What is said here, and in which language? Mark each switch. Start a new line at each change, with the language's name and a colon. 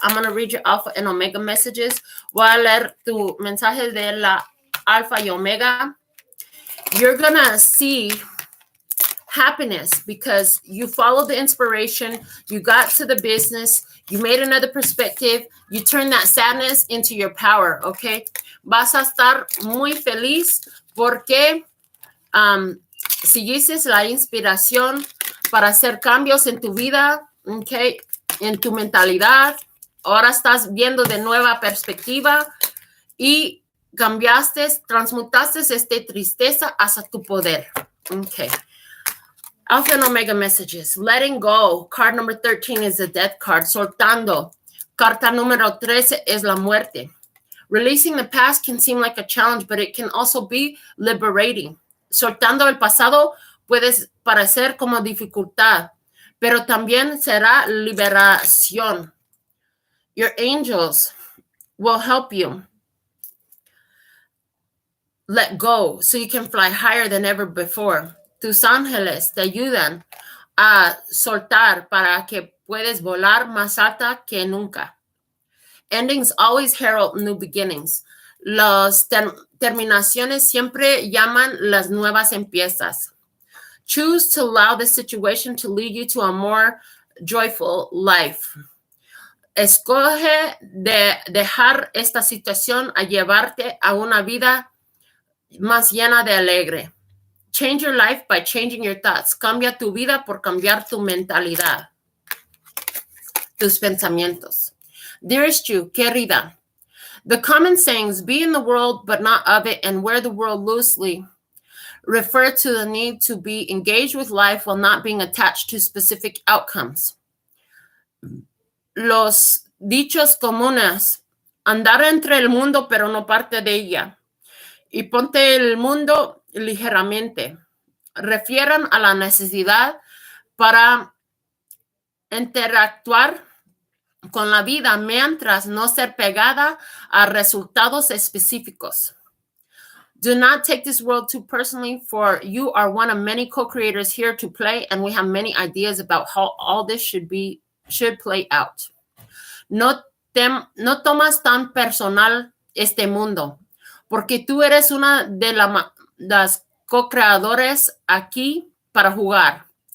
English: I'm going to read your Alpha and Omega messages.
Spanish: Voy a leer tu mensaje de la Alpha y Omega.
English: You're going to see happiness because you followed the inspiration. You got to the business. You made another perspective. You turned that sadness into your power, okay?
Spanish: Vas a estar muy feliz porque seguiste la inspiración para hacer cambios en tu vida, okay? En tu mentalidad. Ahora estás viendo de nueva perspectiva y cambiaste, transmutaste esta tristeza hacia tu poder, okay?
English: Alpha and Omega messages. Letting go. Card number 13 is the death card.
Spanish: Soltando. Carta número 13 es la muerte.
English: Releasing the past can seem like a challenge, but it can also be liberating.
Spanish: Soltando el pasado puede parecer como dificultad, pero también será liberación.
English: Your angels will help you let go so you can fly higher than ever before.
Spanish: Tus ángeles te ayudan a soltar para que puedas volar más alta que nunca.
English: Endings always herald new beginnings.
Spanish: Las terminaciones siempre llaman las nuevas empiezas.
English: Choose to allow the situation to lead you to a more joyful life.
Spanish: Escoge de dejar esta situación a llevarte a una vida más llena de alegre.
English: Change your life by changing your thoughts.
Spanish: Cambia tu vida por cambiar tu mentalidad, tus pensamientos.
English: Dearest you, querida, the common sayings, be in the world but not of it, and wear the world loosely, refer to the need to be engaged with life while not being attached to specific outcomes.
Spanish: Los dichos comunes, andar entre el mundo pero no parte de ella, y ponte el mundo ligeramente, refieren a la necesidad para interactuar con la vida mientras no ser pegada a resultados específicos.
English: Do not take this world too personally, for you are one of many co-creators here to play, and we have many ideas about how all this should play out.
Spanish: No tomas tan personal este mundo, porque tú eres una de las co-creadores aquí para jugar.